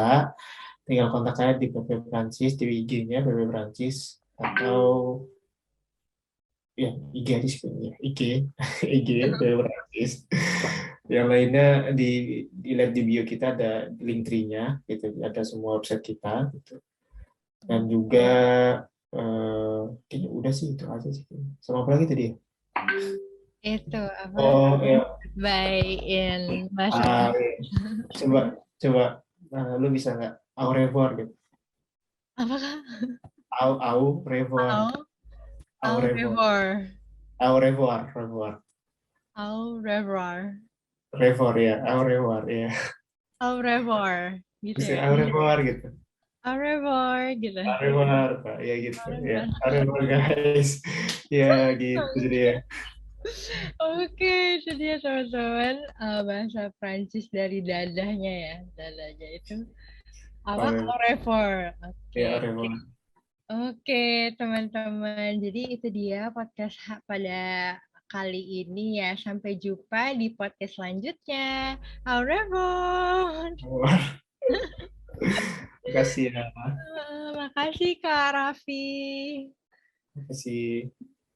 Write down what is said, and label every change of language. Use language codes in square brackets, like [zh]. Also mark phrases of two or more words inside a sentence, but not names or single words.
[id] Tinggal kontak saya di PP Prancis, di IG-nya PP Prancis, atau ya IG aja sih ya, IG, IG PP Prancis. Yang lainnya dilihat di bio kita ada link tree-nya, gitu. Ada semua website kita, gitu. Dan juga kayaknya udah sih itu aja sih. Sama apa lagi tadi ya? Itu apa Oh ya, [en] by in bahasa [id] ya. Coba coba lu bisa nggak [fr] au revoir [id] gitu? apakah [fr] Au revoir, au au au revoir, revoir au revoir, revoir, au revoir revoir ya, au revoir ya. au revoir gitu [id] Bisa ya [fr] au revoir gitu. au revoir gitu Au revoir [id] Pak, ya gitu [fr] au [id] ya. [fr] revoir. Au revoir [id] guys. Ya gitu jadi ya. Oke, itu dia teman-teman bahasa Prancis dari dadahnya ya. Dadahnya itu [fr] Au [id] apa? [fr] Au revoir. revoir. [id] Ya au Oke. [fr] revoir. [id] Oke, teman-teman. Jadi itu dia podcast pada kali ini ya. Sampai jumpa di podcast selanjutnya. [fr] Au revoir. Au revoir. [id] Terima kasih ya. Makasih Kak Raffi. Terima kasih.